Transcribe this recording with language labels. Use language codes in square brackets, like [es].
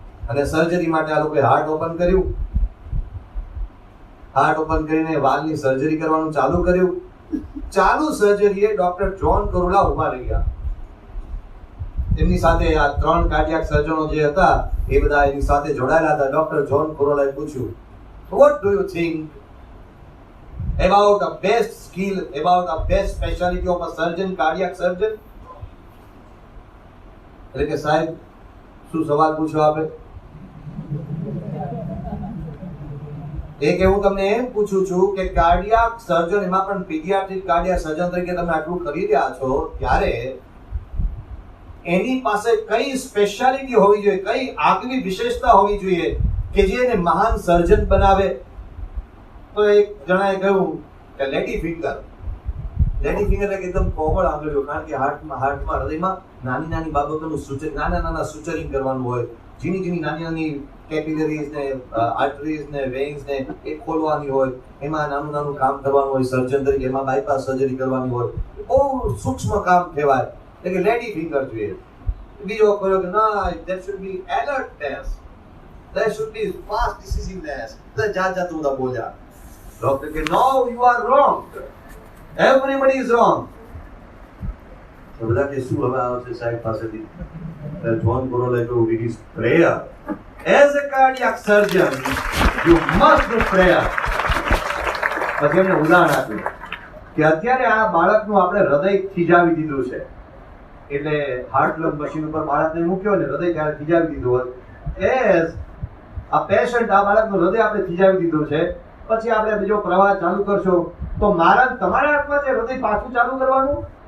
[gu] અને સર્જરી માટે આ લોકોએ હાર્ટ ઓપન કર્યું. હાર્ટ ઓપન કરીને વાલ્વની સર્જરી કરવાનું ચાલુ કર્યું. ચાલુ સર્જરીએ ડોક્ટર જ્હોન કોરુલા ઉભા રહી ગયા. એમની સાથે આ 3 કાર્ડિયાક સર્જનો જે હતા એ બધા એની સાથે જોડાયેલા હતા. ડોક્ટર જ્હોન કોરુલાએ પૂછ્યું, [en] what do you think about the best skill, about the best specialty of a surgeon, cardiac surgeon? [gu] એટલે કે સાહેબ શું સવાલ પૂછ્યો આપે? એક એવું તમને એમ પૂછું છું કે કાર્ડિયાક સર્જન, એમાં પણ પીડિયાટ્રિક કાર્ડિયાક સર્જન તરીકે તમે આટલું કરી રહ્યા છો, ત્યારે એની પાસે કઈ સ્પેશિયાલિટી હોવી જોઈએ, કઈ આગવી વિશેષતા હોવી જોઈએ કે જે એને મહાન સર્જન બનાવે? તો એક જણાએ કહ્યું કે લેડી ફિંગર એટલે એકદમ કોમળ આંગળીઓ, કારણ કે હાર્ટમાં હૃદયમાં નાની બાબતોનું નાના સુચરિંગ કરવાનું હોય, ઝીણી નાની કેપિલરીઝ ને આર્ટરીઝ ને વેઇન્સ ને એ ખોલવાની હોય, એમાં નાનું કામ કરવાનું હોય સર્જન તરીકે, એમાં બાયપાસ સર્જરી કરવાની હોય, બહુ સૂક્ષ્મ કામ કહેવાય, એટલે કે લેડી ફિંગર જોઈએ. બીજો કહ્યો કે ના, [en] there should be alertness, there should be fast decisiveness. [gu] તો જાત બધા બોલ્યા. ડોક્ટર કે [en] no, you are wrong, everybody is wrong. [gu] તો બધા કે શું હવે આવશે સાહેબ પાસેથી? જ્હોન કોરુલાએ કહ્યું, [en] it is prayer. As a cardiac surgeon, you must do prayer. [gu] પછી એમને ઉદાહરણ આપ્યું કે અત્યારે આ બાળકનું આપણે હૃદય થીજાવી દીધું છે, એટલે હાર્ટ લંગ મશીન ઉપર બાળકને મૂક્યો ને હૃદય ત્યારે થીજાવી દીધું હોય, એઝ આ પેશન્ટ આ બાળકનું હૃદય આપણે થીજાવી દીધું છે, પછી આપણે બીજો પ્રવાહ ચાલુ કરશો તો તમારા હાથમાં છે હૃદય પાછું ચાલુ કરવાનું?